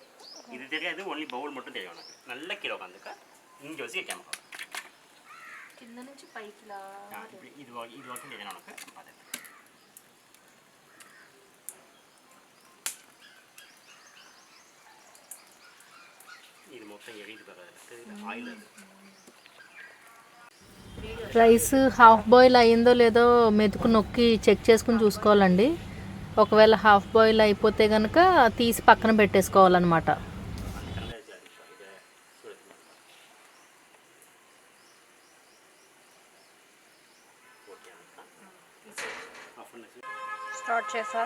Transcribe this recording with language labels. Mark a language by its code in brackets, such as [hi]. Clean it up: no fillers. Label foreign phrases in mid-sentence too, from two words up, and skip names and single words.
[ta] இது தெரியாது, [en] only bowl [ta] மட்டும் தெரியும் உனக்கு. நல்லா கீழே உட்காந்துக்க, இங்கே வச்சு கேமக்கா [te] కింద నుంచి పైకి [ta] இது வரைக்கும் தெரியும் உனக்கு. பார்த்து இது [te] మొత్తం ఎగిరి పడదు ఆయిల్. [en] rice half boil [te] అయిందో లేదో మెతుకు నొక్కి చెక్ చేసుకుని చూసుకోవాలండి. ఒకవేళ [en] half boil [te] అయిపోతే కనుక తీసి పక్కన పెట్టేసుకోవాలన్నమాట. స్టార్ట్ చేసా?